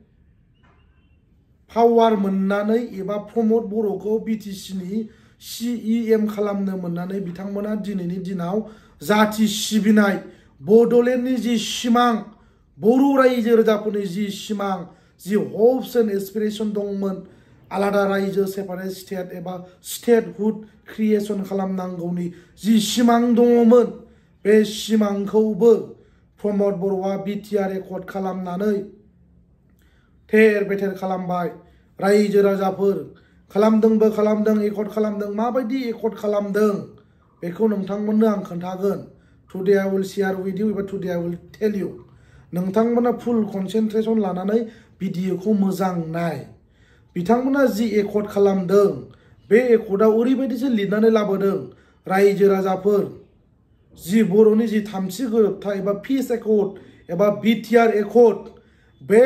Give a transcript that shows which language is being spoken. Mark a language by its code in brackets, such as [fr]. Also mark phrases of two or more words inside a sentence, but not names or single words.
[brx] पावार मोननानै एबा प्रमद बर'खौ बिटिसिनि CEM खालामनो मोननानै बिथांमोना दिनैनि दिनाव जाथि सिबिनाय बड'लेण्डनि जि सिमां बर' रायजो राजाफोरनि जि सिमां [en] the hopes and aspiration [brx] दंमोन आलादा रायजो [en] separate state [brx] एबा [en] statehood creation [brx] खालामनांगौनि जि सिमां दङमोन बे सिमांखौबो प्रमद बर'आ बिटिआर एकर्ड खालामनानै थेर बेथेर खालामबाय रायजो राजाफोर खालामदोंबो खालामदों एकर्ड खालामदों माबायदि एकर्ड खालामदों बेखौ नोंथांमोननो आं खोन्थागोन [en] today I will share with you [brx] एबा [en] today I will tell you [brx] नोंथांमोना [en] full concentration [brx] लानानै भिडिअखौ मोजां नाय बिथांमोना जि एकर्ड खालामदों बे एकर्डआव ओरैबायदिसो लिरनानै लाबोदों रायजो राजाफोर जि बर'नि जि थामथि गोरोबथा एबा [en] peace accord [brx] एबा बिटिआर एकर्ड बे